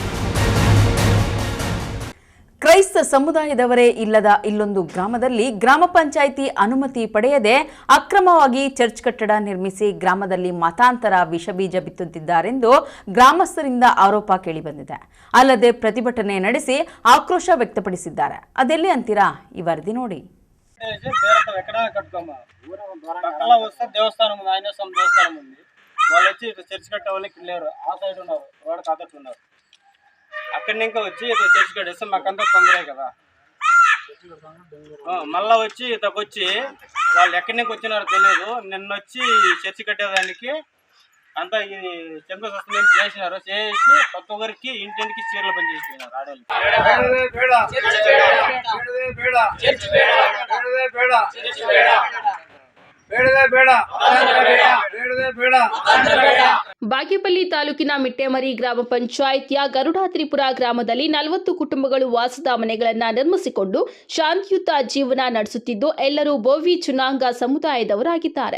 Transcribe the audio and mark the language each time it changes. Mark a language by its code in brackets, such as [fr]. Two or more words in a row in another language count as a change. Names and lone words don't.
[kn] ಕ್ರೈಸ್ತ ಸಮುದಾಯದವರೇ ಇಲ್ಲದ ಇಲ್ಲೊಂದು ಗ್ರಾಮದಲ್ಲಿ ಗ್ರಾಮ ಪಂಚಾಯಿತಿ ಅನುಮತಿ ಪಡೆಯದೆ ಅಕ್ರಮವಾಗಿ ಚರ್ಚ್ ಕಟ್ಟಡ ನಿರ್ಮಿಸಿ ಗ್ರಾಮದಲ್ಲಿ ಮತಾಂತರ ವಿಷಬೀಜ ಬಿತ್ತುತ್ತಿದ್ದಾರೆಂದು ಗ್ರಾಮಸ್ಥರಿಂದ ಆರೋಪ ಕೇಳಿಬಂದಿದೆ. ಅಲ್ಲದೆ ಪ್ರತಿಭಟನೆ ನಡೆಸಿ ಆಕ್ರೋಶ ವ್ಯಕ್ತಪಡಿಸಿದ್ದಾರೆ. ಅದೆಲ್ಲಿ ಅಂತೀರಾ? ಈ ವರದಿ ನೋಡಿ. [te] దేవస్థానం ఆంజనేయ స్వామి దేవస్థానం ఉంది. వాళ్ళు వచ్చి చర్చ్ కట్టే వాళ్ళకి లేరు, ఆ సైడ్ ఉన్నారు, రోడ్డు కాదట్టు ఉన్నారు. అక్కడి నుంచి వచ్చి చర్చ్ కట్టేస్తే మాకంతా తొందరే కదా. మళ్ళా వచ్చి ఇతకొచ్చి వాళ్ళు ఎక్కడి నుంచి వచ్చినారో తెలియదు. నిన్న వచ్చి చర్చ్ కట్టేదానికి అంతా ఈ శంకుస్థాపన మేము చేసినారు. చేసి ప్రతి ఒక్కరికి ఇంటింటికి చీరలు పనిచేసినారు ఆడవాళ్ళు. [kn] ಬಾಗೇಪಲ್ಲಿ ತಾಲೂಕಿನ ಮಿಟ್ಟೆಮರಿ ಗ್ರಾಮ ಪಂಚಾಯಿತಿಯ ಗರುಡಾತ್ರಿಪುರ ಗ್ರಾಮದಲ್ಲಿ 40 ಕುಟುಂಬಗಳು ವಾಸದ ಮನೆಗಳನ್ನು ನಿರ್ಮಿಸಿಕೊಂಡು ಶಾಂತಿಯುತ ಜೀವನ ನಡೆಸುತ್ತಿದ್ದು ಎಲ್ಲರೂ ಬೋವಿ ಜನಾಂಗ ಸಮುದಾಯದವರಾಗಿದ್ದಾರೆ.